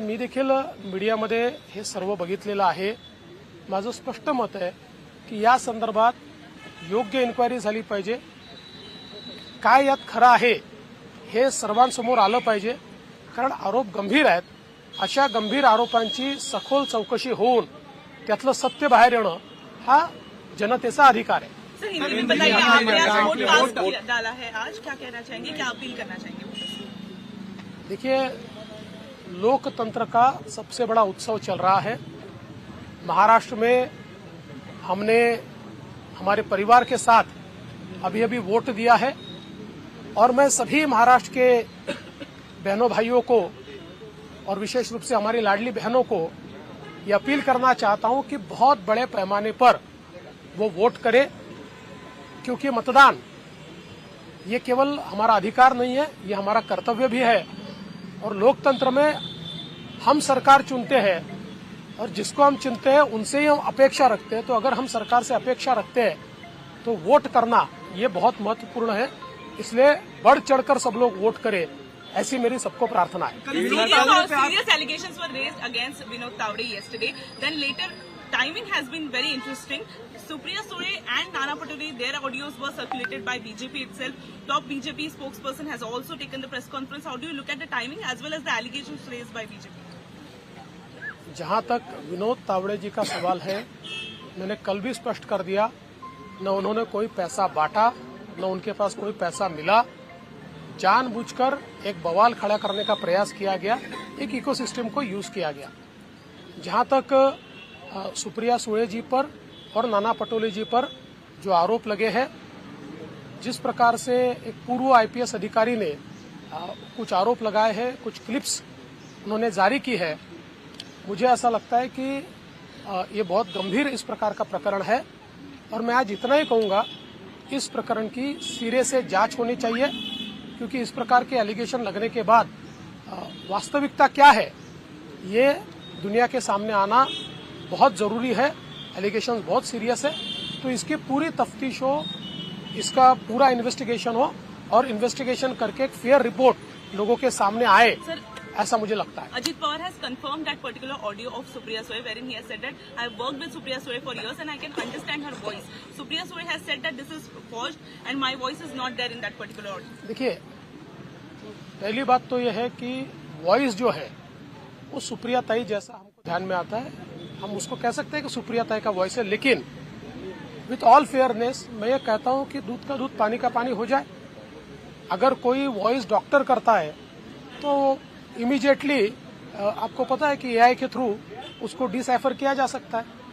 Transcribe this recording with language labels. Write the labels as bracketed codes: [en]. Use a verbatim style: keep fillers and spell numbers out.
[mr] मी देखील मीडियामध्ये हे सर्व बघितलेलं आहे. माझं स्पष्ट मत आहे की या संदर्भात योग्य इन्क्वायरी झाली पाहिजे. काय यात खरं आहे हे सर्वांसमोर आलं पाहिजे, कारण आरोप गंभीर आहेत. अशा गंभीर आरोपांची सखोल चौकशी होऊन त्यातलं सत्य बाहेर येणं हा जनतेचा अधिकार आहे. [hi] सर, हिंदी में बताइए, आपने आज वोट पास किया- डाला है, आज क्या कहना चाहेंगे, क्या अपील करना चाहेंगे वोटर्स से? देखिए, लोकतंत्र का सबसे बड़ा उत्सव चल रहा है महाराष्ट्र में. हमने हमारे परिवार के साथ अभी अभी वोट दिया है और मैं सभी महाराष्ट्र के बहनों भाइयों को और विशेष रूप से हमारी लाडली बहनों को ये अपील करना चाहता हूं कि बहुत बड़े पैमाने पर वो वोट करें, क्योंकि मतदान ये केवल हमारा अधिकार नहीं है, ये हमारा कर्तव्य भी है. और लोकतंत्र में हम सरकार चुनते हैं और जिसको हम चुनते हैं उनसे ही हम अपेक्षा रखते हैं. तो अगर हम सरकार से अपेक्षा रखते हैं तो वोट करना ये बहुत महत्वपूर्ण है. इसलिए बढ़ चढ़कर सब लोग वोट करें, ऐसी मेरी सबको प्रार्थना है. [en] Serious allegations were raised against Vinod Tawde yesterday. Then later, timing has been very interesting. Supriya Sule and Nana Patole, their audios were circulated by B J P itself. Top B J P spokesperson has also taken the press conference. How do you look at the timing as well as the allegations raised by B J P? [hi] जहां तक विनोद तावड़े जी का सवाल है, मैंने कल भी स्पष्ट कर दिया, न उन्होंने कोई पैसा बांटा, न उनके पास कोई पैसा मिला. जानबूझकर एक बवाल खड़ा करने का प्रयास किया गया, एक इकोसिस्टम को यूज किया गया. जहां तक अ, सुप्रिया सुळे जी पर और नाना पटोले जी पर जो आरोप लगे हैं, जिस प्रकार से एक पूर्व आईपीएस अधिकारी ने अ, कुछ आरोप लगाए हैं, कुछ क्लिप्स उन्होंने जारी की है, मुझे ऐसा लगता है कि अ, ये बहुत गंभीर इस प्रकार का प्रकरण है। और मैं आज इतना ही कहूँगा, इस प्रकरण की सिरे से जांच होनी चाहिए, क्योंकि इस प्रकार के एलिगेशन लगने के बाद अ, वास्तविकता क्या है ये दुनिया के सामने आना बहुत ज़रूरी है। एलिगेशन बहुत सीरियस है, तो इसकी पूरी तफ्तीश हो, इसका पूरा इन्वेस्टिगेशन हो और इन्वेस्टिगेशन करके एक फेयर रिपोर्ट लोगों के सामने आए, [en] Sir, [hi] ऐसा मुझे लगता है। [en] Ajit Pawar has confirmed that particular audio of Supriya Sule, wherein he has said that I have worked with Supriya Sule for years and I can understand her voice. Supriya Sule has said that this is forged and my voice is not there in that particular audio. [hi] देखिए, पहली बात तो यह है कि voice जो है वो सुप्रिया ताई जैसा हमको ध्यान में आता है, हम उसको कह सकते हैं कि सुप्रिया ताई का वॉइस है, लेकिन विथ ऑल फेयरनेस मैं ये कहता हूँ कि दूध का दूध पानी का पानी हो जाए। अगर कोई वॉइस डॉक्टर करता है तो इमीडिएटली आपको पता है कि एआई के थ्रू उसको डिसाइफर किया जा सकता है।